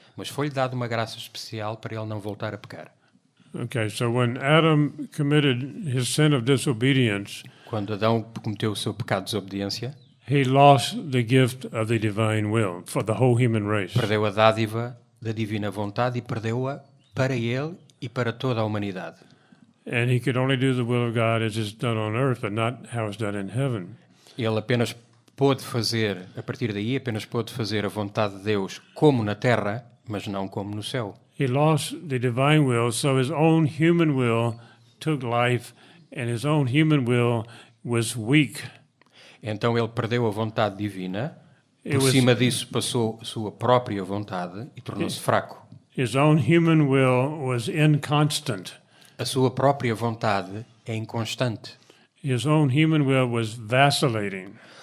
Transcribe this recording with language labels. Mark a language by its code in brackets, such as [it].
[pt] Mas foi-lhe dada uma graça especial para ele não voltar a pecar. [en] Okay, so when Adam committed his sin of disobedience, [pt] quando Adão cometeu o seu pecado de desobediência, [en] he lost the gift of the divine will for the whole human race. [pt] Perdeu a dádiva da divina vontade e perdeu-a para ele e para toda a humanidade. [en] And he could only do the will of God as is done on earth, but not how it's done in heaven. [pt] Ele apenas pôde fazer, a partir daí, a vontade de Deus como na terra, mas não como no céu. [en] He lost the divine will, so his own human will took life, and his own human will was weak. [pt] Então ele perdeu a vontade divina, por cima disso passou sua própria vontade e tornou-se fraco. [en] His own human will was inconstant. [pt] A sua própria vontade é inconstante. [en] His own human will was vacillating.